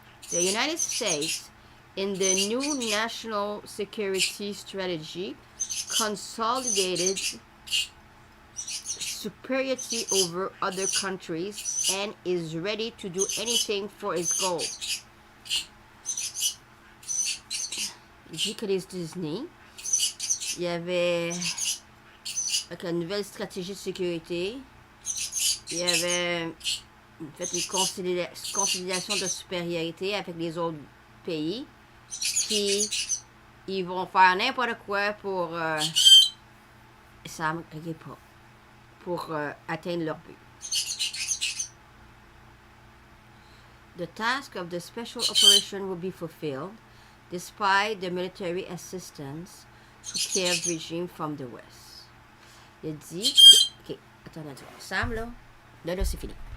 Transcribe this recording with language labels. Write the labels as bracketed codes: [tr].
[en] The United States, in the new national security strategy, consolidated superiority over other countries and is ready to do anything for its goal. [fr] Il dit que les États-Unis, il y avait avec la nouvelle stratégie de sécurité, il y avait fait une consolidation de supériorité avec les autres pays. Puis ils vont faire n'importe quoi pour... Sam, regarde pas. Pour atteindre leur but. [en] The task of the special operation will be fulfilled despite the military assistance to Kiev regime from the west. [fr] Il dit... Ok, attends, Sam, là, c'est fini.